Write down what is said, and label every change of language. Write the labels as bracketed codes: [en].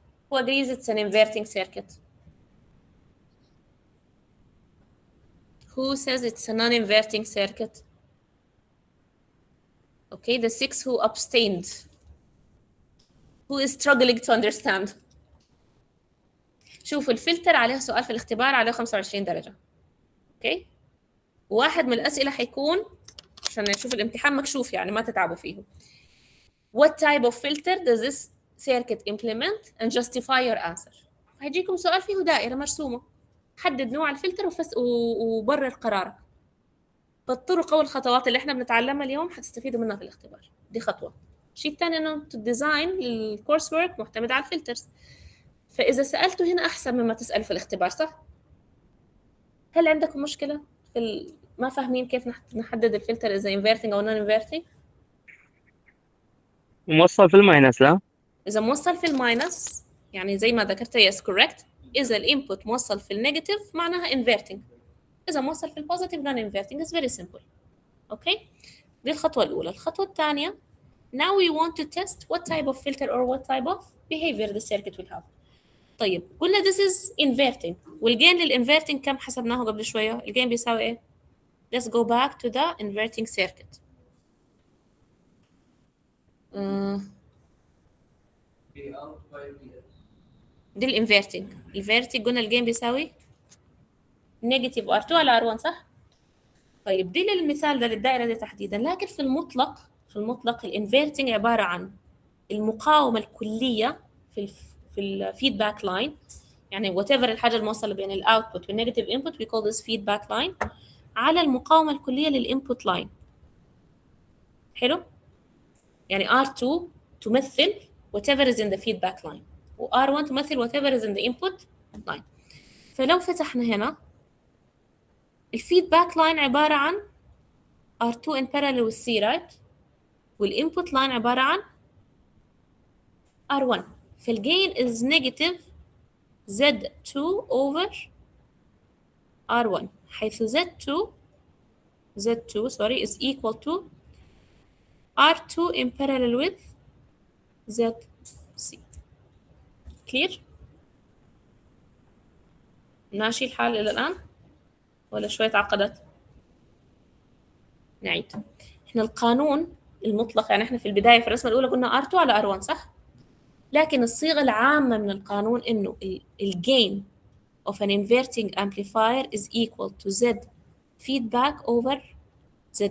[en] Who agrees it's an inverting circuit? Who says it's a non-inverting circuit? Okay, the 6 who abstained. Who is struggling to understand? [ar] شوفوا الفلتر عليها سؤال في الاختبار عليه 25 درجة. اوكي؟ واحد من الأسئلة حيكون عشان نشوف الامتحان مكشوف يعني ما تتعبوا فيه. [en] What type of filter does this circuit implement and justify your answer؟ [ar] هيجيكم سؤال فيه دائرة مرسومة. حدد نوع الفلتر وبرر قرارك. بالطرق أو الخطوات اللي احنا بنتعلمها اليوم حتستفيدوا منها في الاختبار. دي خطوة. الشيء الثاني انه الديزاين للكورس ورك معتمد على الفلترز. فإذا سألته هنا أحسن مما تسأل في الاختبار صح؟ هل عندكم مشكلة في ما فاهمين كيف نحدد الفلتر إذا inverting أو non inverting؟ موصل في الماينس لا؟ إذا موصل في الماينس يعني زي ما ذكرت [en] yes correct. [ar] إذا الانبوت موصل في النيجاتيف معناها inverting. إذا موصل في البوزيتيف [en] non inverting is very simple. [ar] أوكي؟ دي الخطوة الأولى. الخطوة الثانية [en] now we want to test what type of filter or what type of behavior the circuit will have. [ar] طيب قلنا [en] this is inverting [ar] والجين للinverting كم حسبناه قبل شوية؟ الجين بيساوي إيه؟ [en] Let's go back to the inverting circuit. P out by PS. [ar] دي الانفيرتنج. الانفيرتنج قلنا الجين بيساوي نيجاتيف R2 على R1 صح؟ طيب دي للمثال ده للدائرة دي تحديدا. لكن في المطلق الانفيرتنج عبارة عن المقاومة الكلية في الفيدباك لاين. يعني whatever الحاجة الموصلة بين الاوتبوت والنيجاتيف انبوت [en] we call this feedback line [ar] على المقاومة الكلية للانبوت لاين. حلو؟ يعني R2 تمثل [en] whatever is in the feedback line [ar] و R1 تمثل [en] whatever is in the input line. [ar] فلو فتحنا هنا الفيدباك لاين عبارة عن R2 [en] in parallel with C right؟ [ar] والinput line عبارة عن R1. [en] فالgain is negative Z2 over R1 حيث Z2 sorry is equal to R2 in parallel with ZC. [ar] clear؟ ماشي الحال إلى الآن؟ ولا شوية تعقدت؟ نعيد. احنا القانون المطلق يعني احنا في البداية في الرسمة الأولى قلنا R2 على R1 صح؟ لكن الصيغة العامة من القانون إنه الgain [en] of an inverting amplifier is equal to Z feedback over Zn.